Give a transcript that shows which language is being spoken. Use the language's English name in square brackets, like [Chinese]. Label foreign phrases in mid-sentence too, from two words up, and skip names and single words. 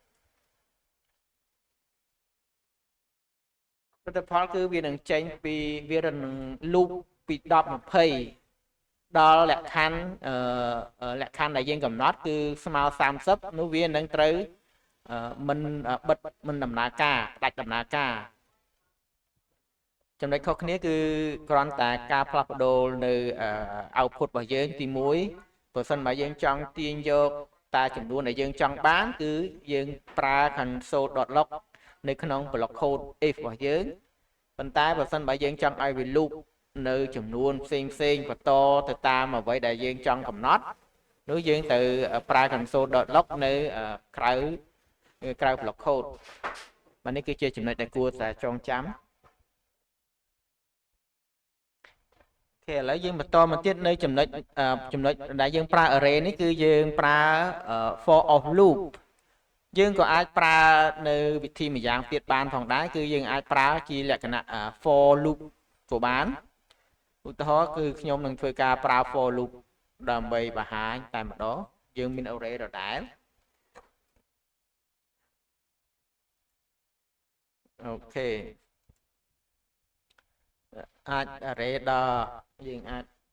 [Khmer] លទ្ធផលគឺវានឹងចេញពីវានឹង loop ពី10 20ដល់លក្ខខណ្ឌដែលយើងកំណត់គឺស្មើ30នោះវានឹងត្រូវមិនបិទមិនដំណើរការផ្ដាច់ដំណើរការ ចំណុចខុសគ្នាគឺគ្រាន់តែការផ្លាស់ប្ដូរនៅ output របស់យើងទី1បើសិនបើយើងចង់ ទាញយកតាចំនួនដែលយើងចង់បានគឺយើងប្រើ console.log នៅក្នុង [English] block code if [Khmer] របស់យើងប៉ុន្តែបើសិនបើយើងចង់ឲ្យវា loop នៅចំនួនផ្សេងបន្តទៅតាមអ្វីដែលយើងចង់កំណត់នោះយើងត្រូវប្រើ console.log នៅក្រៅ [English] block code [Khmer] បាទនេះគឺជាចំណុចដែលគួរតែចងចាំ អូខេឥឡូវយើងបន្តមកទៀតនៅចំណុចដែលយើងប្រើ array នេះគឺយើងប្រើ for [English] of loop [Khmer] យើងក៏អាចប្រើនៅវិធីម្យ៉ាងទៀតបានផងដែរគឺយើងអាចប្រើជាលក្ខណៈ [English] for loop [Khmer] ក៏បានឧទាហរណ៍គឺខ្ញុំនឹងធ្វើការប្រើ [English] for loop [Khmer] ដើម្បីបង្ហាញតែម្ដងយើងមាន array ដដែលអូខេអាច array ដល់យើងអាច